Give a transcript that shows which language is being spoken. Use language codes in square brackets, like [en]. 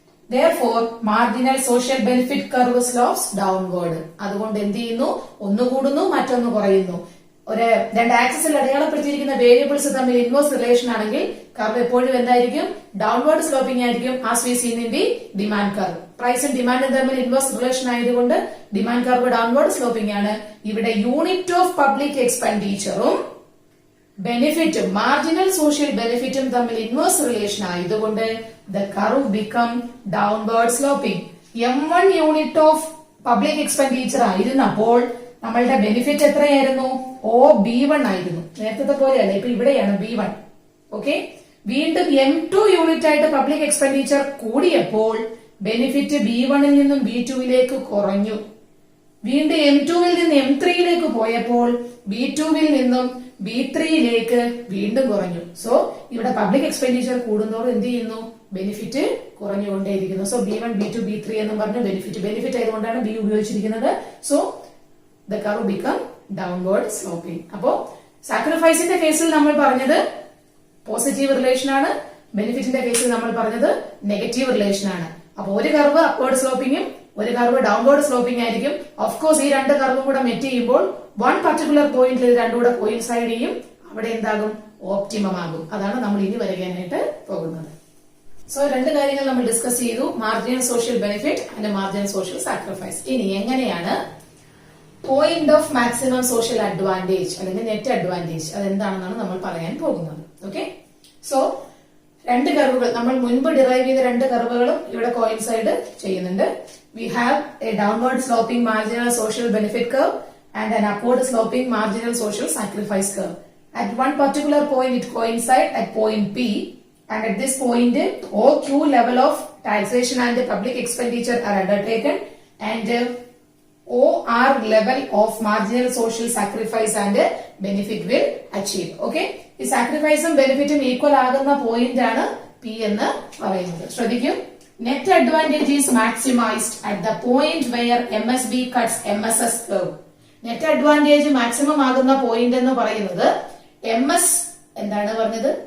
[en] Therefore, marginal social benefit curve slopes downward. [ml] അതുകൊണ്ട് എന്ത് ചെയ്യുന്നു? ഒന്ന് കൂടുന്നു, മറ്റൊന്ന് കുറയുന്നു. രണ്ട് ആക്സിസിൽ അടയാളപ്പെടുത്തിയിരിക്കുന്ന വേരിയബിൾസ് തമ്മിൽ ഇൻവേഴ്സ് റിലേഷൻ ആണെങ്കിൽ കർവ് എപ്പോഴും എന്തായിരിക്കും? ഡൗൺവേർഡ് സ്ലോപ്പിംഗ് ആയിരിക്കും. [en] As we seen in the demand curve. [ml] പ്രൈസും ഡിമാൻഡും തമ്മിൽ ഇൻവേഴ്സ് റിലേഷൻ ആയതുകൊണ്ട് ഡിമാൻഡ് കർവ് ഡൗൺവേർഡ് സ്ലോപ്പിംഗ് ആണ്. ഇവിടെ unit of public എക്സ്പെൻഡിച്ചറും ബെനിഫിറ്റും marginal social ബെനിഫിറ്റും തമ്മിൽ ഇൻവേഴ്സ് റിലേഷൻ ആയതുകൊണ്ട് [en] the curve become downward sloping. [ml] M1 unit of public expenditure ആയിരുന്നപ്പോൾ നമ്മളുടെ ബെനിഫിറ്റ് എത്രയായിരുന്നു? OB1 ആയിരുന്നു. നേരത്തെ പോലെയല്ല, ഇപ്പൊ ഇവിടെയാണ് B1. ഓക്കെ, വീണ്ടും M2 യൂണിറ്റ് ആയിട്ട് പബ്ലിക് എക്സ്പെൻഡിച്ചർ കൂടിയപ്പോൾ ബെനിഫിറ്റ് B1ൽ നിന്നും B2ലേക്ക് കുറഞ്ഞു. വീണ്ടും M2വിൽ നിന്ന് M3യിലേക്ക് പോയപ്പോൾ B2വിൽ നിന്നും B3യിലേക്ക് വീണ്ടും കുറഞ്ഞു. സോ ഇവിടെ പബ്ലിക് എക്സ്പെൻഡിച്ചർ കൂടുന്നതോടെ എന്ത് ചെയ്യുന്നു? Benefit കുറഞ്ഞുകൊണ്ടേയിരിക്കുന്നു. So B1, B2, B3 എന്നും പറഞ്ഞ് ബെനിഫിറ്റ് ആയതുകൊണ്ടാണ് B ഉപയോഗിച്ചിരിക്കുന്നത്. [en] So the curve become downward sloping. [ml] അപ്പോ സാക്രിഫൈസിന്റെ കേസിൽ നമ്മൾ പറഞ്ഞത് പോസിറ്റീവ് റിലേഷൻ ആണ്, ബെനിഫിറ്റിന്റെ കേസിൽ നമ്മൾ പറഞ്ഞത് നെഗറ്റീവ് റിലേഷൻ ആണ്. അപ്പൊ ഒരു കർവ് അപ്വേർഡ് സ്ലോപ്പിംഗും ഒരു കർവ് ഡൗൺവേർഡ് സ്ലോപ്പിംഗ് ആയിരിക്കും. ഓഫ് കോഴ്സ് ഈ രണ്ട് കർവും കൂടെ മെറ്റ് ചെയ്യുമ്പോൾ വൺ പർട്ടിക്കുലർ പോയിന്റിൽ രണ്ടും കൂടെ കോയിൻസൈഡ് ചെയ്യും. അവിടെ എന്താകും? ഓപ്റ്റിമം ആകും. അതാണ് നമ്മൾ ഇനി വരയ്ക്കാനായിട്ട് പോകുന്നത്. സോ രണ്ട് കാര്യങ്ങൾ നമ്മൾ ഡിസ്കസ് ചെയ്തു, marginal social benefit and marginal social sacrifice. ഇനി എങ്ങനെയാണ് point of maximum social advantage അല്ലെങ്കിൽ നെറ്റ് അഡ്വാൻറ്റേജ് അതെന്താണെന്നാണ് നമ്മൾ പറയാൻ പോകുന്നത്. ഓക്കെ, സോ രണ്ട് കർവുകൾ നമ്മൾ മുൻപ് ഡിറൈവ് ചെയ്ത രണ്ട് കർവുകളും ഇവിടെ കോയിൻസൈഡ് ചെയ്യുന്നുണ്ട്. [en] We have a downward sloping marginal social benefit curve and an upward sloping marginal social sacrifice curve. At one particular point it coincide at point P, and at this point OQ level of taxation and public expenditure are undertaken, and OR level of marginal social sacrifice and benefit will achieve. [ml] Okay, ഈ സാക്രിഫൈസും ബെനിഫിറ്റും equal ആകുന്ന point ആണ് P എന്ന് പറയുന്നത്. ശ്രദ്ധിക്കൂ, [en] Net advantage is maximised at the point where MSB cuts MSS curve. [ml] Net advantage maximum ആകുന്ന point എന്ന് പറയുന്നത് MS എന്താണ് പറഞ്ഞത്?